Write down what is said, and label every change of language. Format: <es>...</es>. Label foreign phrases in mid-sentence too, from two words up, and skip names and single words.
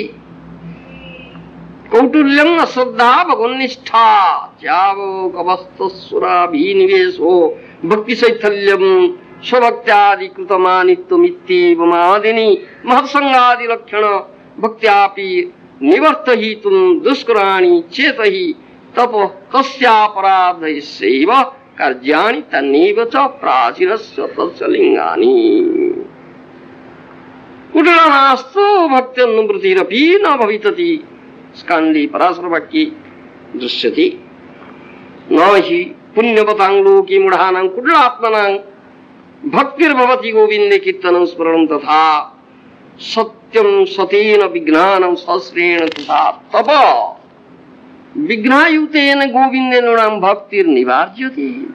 <sa>କୌଟୁଲ୍ୟଂ ଅଶ୍ରଦ୍ଧା ଭଗବନ୍ନିଷ୍ଠା ତ୍ୟାଗୋ କବସ୍ତସୁରାଭିନିବେଶೋ ଭକ୍ତି ଶୈଥଲ୍ୟಂ ସ୍ୱଭକ୍ତ୍ୟାଦି କୃତମାନିତ୍ୱମିତ୍ୟେବମାଦିନି ମହତ୍ସଙ୍ଗାଦି ଲକ୍ଷଣ ଭକ୍ତ୍ୟାପି ନିବର୍ତ୍ତହିତୁଂ ଦୁଷ୍କରାଣି ଚେତହି ତପ କସ୍ୟାପରାଧୈସ୍ୟୈବ କାର୍ଯ୍ୟାଣି ତନ୍ନୈବ ଚ ପ୍ରାଚୀରସ୍ୟ ତस्य ଲିଙ୍ଗାनि कुटिलनास्तु भक्त्यनुवृत्तिरपि न भवितति स्कान्दी पराशर वाक्ये दृश्यते। न हि पुण्यवतां लोके मूढानां कुटिलात्मनां भक्तिर्भवति गोविन्दे कीर्तनं स्मरणं तथा सत्यं सतेन विघ्नानं सहस्रेण तथा तप विघ्नायुतेन गोविन्दे नृणां भक्तिर्निवार्यते।</sa>